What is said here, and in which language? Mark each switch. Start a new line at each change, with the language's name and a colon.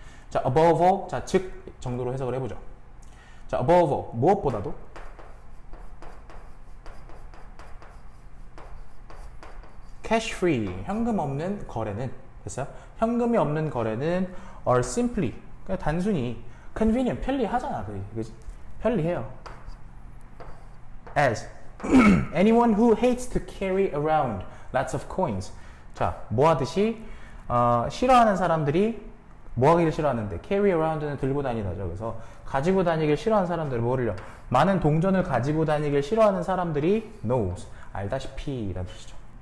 Korean: 자,
English: above all,
Korean: 자, 즉 정도로 해석을 해보죠. 자, above all, 무엇보다도 cash free, 현금 없는 거래는 됐어요? 현금이 없는 거래는
English: are simply,
Korean: 그냥 단순히 convenient, 편리하잖아, 그지? 편리해요.
English: As anyone who hates to carry around lots of coins.
Korean: 자, 뭐 하듯이 싫어하는 사람들이 뭐 하기를 싫어하는데 carry around는 들고 다니다죠. 그래서 가지고 다니길 싫어하는 사람들이 뭐를요? 많은 동전을 가지고 다니길 싫어하는 사람들이 knows, 알다시피 라는 뜻이죠.